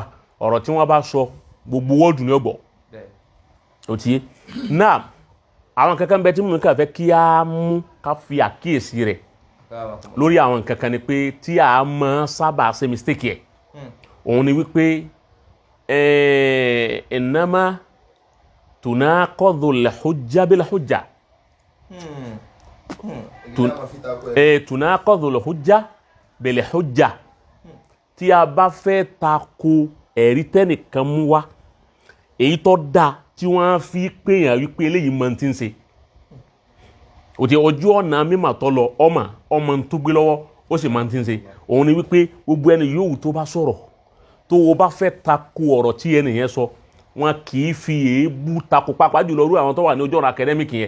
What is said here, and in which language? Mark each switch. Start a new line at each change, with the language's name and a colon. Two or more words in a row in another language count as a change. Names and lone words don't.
Yoruba: Ọ̀rọ̀ tí wọ́n bá sọ gbogbo wọ́ọ̀dù ní ọgbọ̀. Ó ti yé. Náà àwọn kankan bẹ tí mo kàn fẹ́ kí a mú ká fi àkíyèsí rẹ̀ lórí àwọn kankan ni pé tí a máa sábà ṣe mistake ẹ̀. Òun ni wípé
Arabic: إنما تنقض الحجة بالحجة. تنقض الحجة بالحجة.
Yoruba: Tí a bá fẹ́ tako ẹ̀rí tẹ́nìkan mú wá, èyí tó dá tí wọ́n fi pèèyàn wípé eléyìí mọ̀ tí ń ṣe. Ó ti ojú ọ̀nà mímọ̀ tó lọ ọmọ tó gbé lọ́wọ́ ó sì mọ̀ tí ń ṣe. Òun ni wípé gbogbo ẹni yòówù tó bá sọ̀rọ̀ tó o bá fẹ́ tako ọ̀rọ̀ tí ẹni yẹn sọ, wọn kì í fi èébú tako pàápàá jùlọ rú àwọn tó wà ní ojú ọ̀nà academic yẹn.